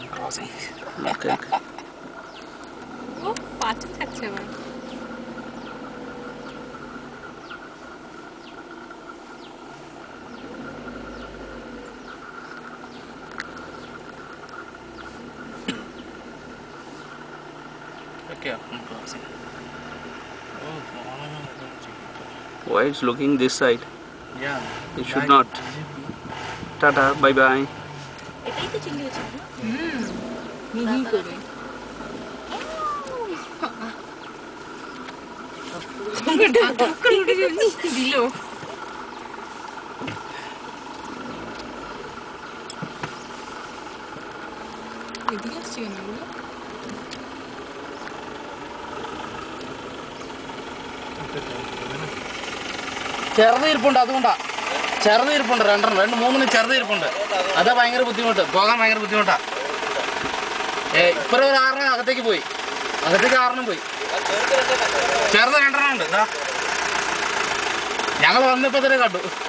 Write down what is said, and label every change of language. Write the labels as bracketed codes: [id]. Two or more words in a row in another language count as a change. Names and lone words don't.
[en] crossing. Okay. [bn] Oh, পাঁচটা থাকছে আবার। [en] Okay, I'm crossing. Oh, Why it's looking this side? yeah. It should not. Tata, bye bye. [bn] এটাই তো চিংড়ি হচ্ছে মিহি করে। ঢাক করে উঠে দিল। এদিকে আসছে কেন এগুলো? [ml] ചെറുത് ഇരിപ്പുണ്ട് അതുകൊണ്ടാ ചെറുത് ഇരിപ്പുണ്ട് രണ്ടെണ്ണം മൂന്നിന് ചെറുത് ഇരിപ്പുണ്ട് അതാ ഭയങ്കര ബുദ്ധിമുട്ട് പോകാൻ ഭയങ്കര ബുദ്ധിമുട്ടാ ഇപ്പഴും ഒരു 6 അകത്തേക്ക് പോയി അകത്തേക്ക് 6 പോയി ചെറുത് രണ്ടെണ്ണം ഉണ്ട് ഇതാ ഞങ്ങൾ വന്നപ്പോ തന്നെ കണ്ടു